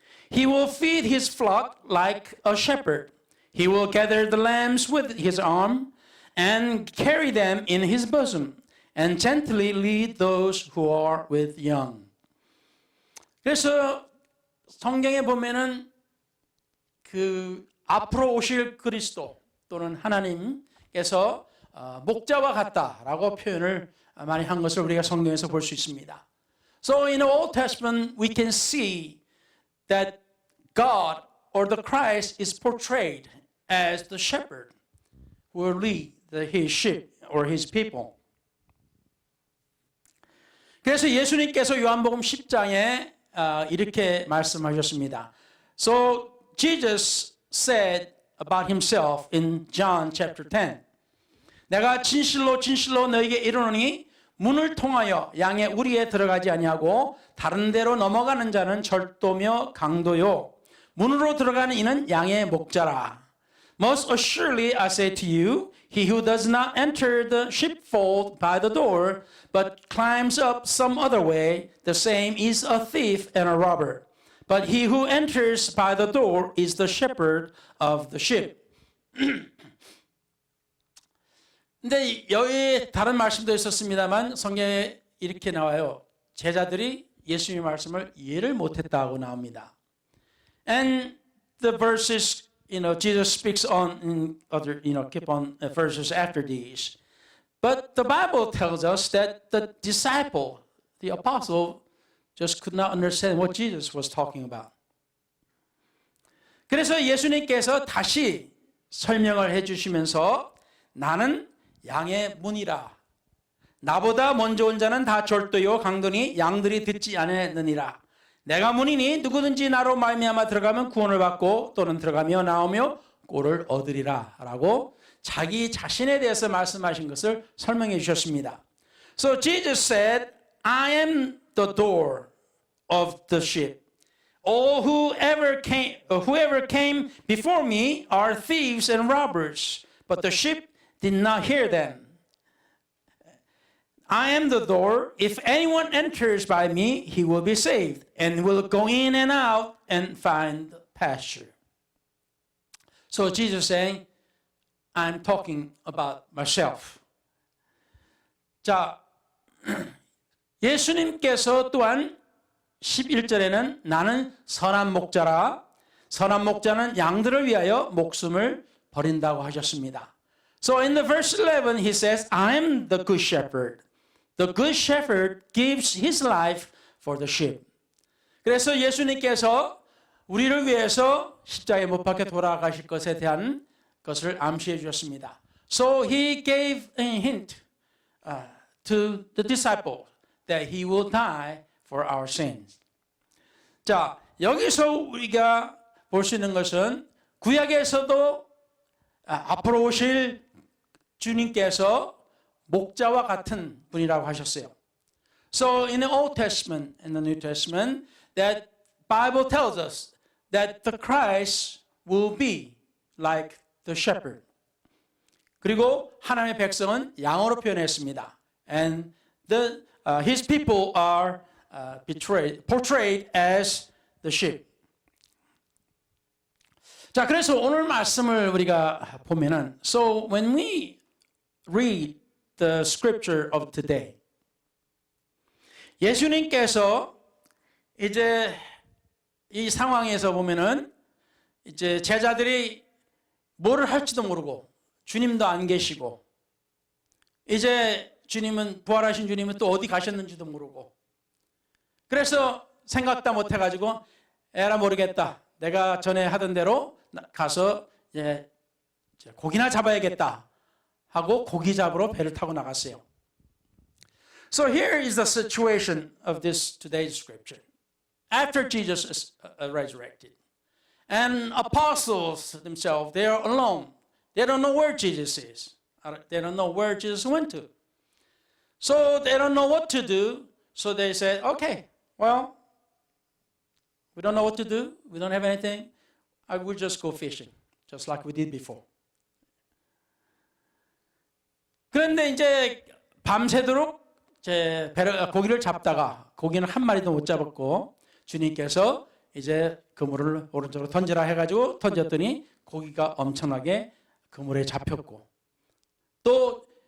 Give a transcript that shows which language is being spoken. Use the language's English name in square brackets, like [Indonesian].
[English] He will feed his flock like a shepherd. He will gather the lambs with his arm and carry them in his bosom and gently lead those who are with young. [Korean] 그래서 성경에 보면은 그 앞으로 오실 그리스도 또는 하나님께서 목자와 같다라고 표현을 많이 한 것을 우리가 성경에서 볼 수 있습니다. [English] So in the Old Testament we can see that God or the Christ is portrayed as the shepherd who will lead his sheep or his people. [Korean] 그래서 예수님께서 요한복음 10장에 이렇게 말씀하셨습니다. [English] So Jesus said about himself in John chapter 10. [Korean] 내가 진실로 진실로 너에게 이르노니 문을 통하여 양의 우리에 들어가지 아니하고 다른 데로 넘어가는 자는 절도며 강도요. 문으로 들어가는 이는 양의 목자라. [English] Most assuredly I say to you, he who does not enter the sheepfold by the door, but climbs up some other way, the same is a thief and a robber. But he who enters by the door is the shepherd of the sheep. [Korean] 근데 여기 다른 말씀도 있었습니다만 성경에 이렇게 나와요. 제자들이 예수님의 말씀을 이해를 못했다고 나옵니다. [English] And the verses, Jesus speaks on in other, keep on verses after these. But the Bible tells us that the disciple, the apostle, just could not understand what Jesus was talking about. [Korean] 그래서 예수님께서 다시 설명을 해주시면서 나는 양의 문이라. 나보다 먼저 온 자는 다 절도요 강도니 양들이 듣지 않았느니라. 내가 문이니 누구든지 나로 말미암아 들어가면 구원을 받고 또는 들어가며 나오며 꼴을 얻으리라 라고 자기 자신에 대해서 말씀하신 것을 설명해 주셨습니다. [English] So Jesus said, I am the door of the sheep. All whoever came before me are thieves and robbers, but the sheep did not hear them. I am the door. If anyone enters by me, he will be saved and will go in and out and find pasture. So Jesus saying, I'm talking about myself. [Korean] 자, 예수님께서 또한 11절에는 나는 선한 목자라. 선한 목자는 양들을 위하여 목숨을 버린다고 하셨습니다. [English] So in the verse 11 he says, I am the good shepherd. The good shepherd gives his life for the sheep. [Korean] 그래서 예수님께서 우리를 위해서 십자가에 못 박혀 돌아가실 것에 대한 것을 암시해 주셨습니다. [English] So he gave a hint to the disciple that he will die for our sins. [Korean] 자, 여기서 우리가 볼 수 있는 것은 구약에서도 앞으로 오실 주님께서 목자와 같은 분이라고 하셨어요. [English] So in the Old Testament and the New Testament, that Bible tells us that the Christ will be like the shepherd. [Korean] 그리고 하나님의 백성은 양으로 표현했습니다. [English] And his people are portrayed as the sheep. [Korean] 자, 그래서 오늘 말씀을 우리가 보면은, [English] so when we read the scripture of today, [Korean] 예수님께서 이제 이 상황에서 보면은 이제 제자들이 뭐를 할지도 모르고 주님도 안 계시고 이제 주님은 부활하신 주님은 또 어디 가셨는지도 모르고 그래서 생각도 못 해가지고 에라 모르겠다. 내가 전에 하던 대로 가서 이제 고기나 잡아야겠다 하고 고기 잡으러 배를 타고 나갔어요. [English] So here is the situation of this today's scripture. after Jesus is resurrected. And apostles themselves, they are alone. They don't know where Jesus is. They don't know where Jesus went to. So they don't know what to do. So they said, okay, well, we don't know what to do. We don't have anything. I will just go fishing, just like we did before. [Korean] 그런데 이제 밤새도록 고기를 잡다가 고기는 한 마리도 못 잡았고 주님께서 이제 그물을 오른쪽으로 던지라 해가지고 던졌더니 고기가 엄청나게 그물에 잡혔고 또